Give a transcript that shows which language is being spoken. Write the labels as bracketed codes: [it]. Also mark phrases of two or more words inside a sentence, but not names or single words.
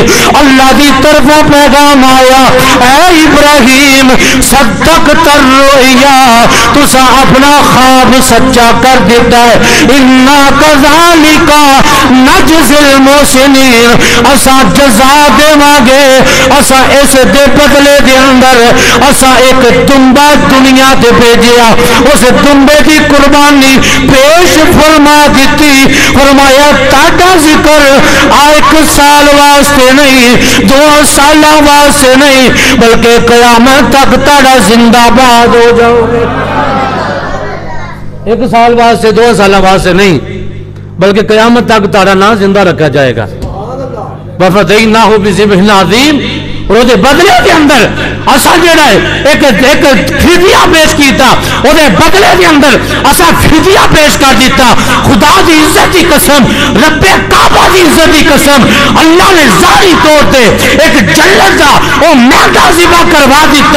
[pa] اللہ دی طرفوں پیغام آیا اے ابراہیم [ar] صدقت الرؤیا, [pa] تسا اپنا خواب سچا کر دیتا ہے. [ar] انا کذالک نجزی المحسنین, [pa] اسا جزا دیواں گے, اسا اس دے بدلے دے اندر اسا ایک دمبا دنیا تے بھیجیا, اس دمبے دی قربانی پیش فرما دیتی. فرمایا تاڈا ذکر 1 سال واسطے نہیں, 2 سال واسطے نہیں, بلکہ قیامت تک تاڑا زندہ باد ہو جاؤ گے. 1 سال واسطے 2 سال واسطے نہیں, بلکہ قیامت تک تاڑا نام زندہ رکھا جائے گا. [ar] وَفَدَيْنَاهُ بِذِبْحٍ عَظِيمٍ, [pa] اور وہ بدلے کے اندر اسا جڑا ہے ایک فدیہ پیش کیتا, وہ بدلے کے اندر اسا فدیہ پیش کر دیتا. خدا دی عزت کی قسم, رب کعبہ دی عزت کی قسم, اللہ نے ظاہری طور پہ ایک جنت دا وہ مادہ ذبح کروا دیتا.